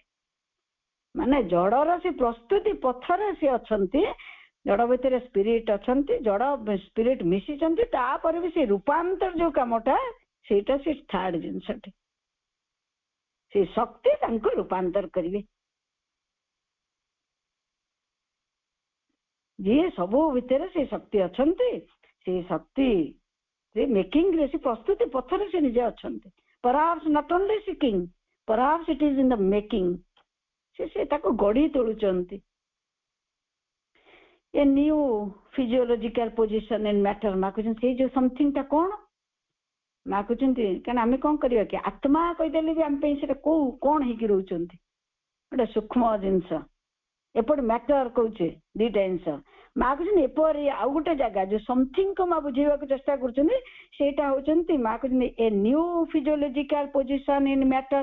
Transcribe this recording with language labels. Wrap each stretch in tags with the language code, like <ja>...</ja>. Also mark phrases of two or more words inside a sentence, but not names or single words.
<or>ମାନେ ଜଡର ସେ ପ୍ରସ୍ତୁତି ପଥରେ ସେ ଅଛନ୍ତି, ଜଡ ଭିତରେ ସ୍ପିରିଟ ଅଛନ୍ତି, ଜଡ ସ୍ପିରିଟ ମିଶିଛନ୍ତି, ତାପରେ ବି ସେ ରୂପାନ୍ତର ଯୋଉ କାମଟା ସେଇଟା ସେ ଥାର୍ଡ ଜିନିଷଟି, ସେ ଶକ୍ତି ତାଙ୍କୁ ରୂପାନ୍ତର କରିବେ। ଯିଏ ସବୁ ଭିତରେ ସେ ଶକ୍ତି ଅଛନ୍ତି, ସେ ଶକ୍ତି ସେ ମେକିଂ ରେ ସେ ପ୍ରସ୍ତୁତି ପଥରେ ସେ ନିଜେ ଅଛନ୍ତି।</or> <en>perhaps not only seeking, perhaps it is in the making,</en> <or>ସେ ତାକୁ ଗଢି ତୋଳୁଛନ୍ତି।</or> <en>a new physiological position in matter।</en> <or>ମା କହୁଛନ୍ତି ସେଇ ଯୋଉ ସମଥିଙ୍ଗ ଟା କଣ, ମା କହୁଛନ୍ତି କାରଣ ଆମେ କଣ କରିବା କି ଆତ୍ମା କହିଦେଲେ ବି ଆମ ପାଇଁ ସେଟା କୋଉ କଣ ହେଇକି ରହୁଛନ୍ତି, ଗୋଟେ ସୂକ୍ଷ୍ମ ଜିନିଷ, ଏପଟେ ମ୍ୟାଟର କହୁଛେ ଦିଟା ଜିନିଷ। ମା କହୁଛନ୍ତି ଏପରି ଆଉ ଗୋଟେ ଜାଗା ଯୋଉ ସମଥିଙ୍ଗ ମା ବୁଝେଇବାକୁ ଚେଷ୍ଟା କରୁଛନ୍ତି ସେଇଟା ହଉଛନ୍ତି, ମା କହୁଛନ୍ତି</or> <en>a new physiological position in matter.</en>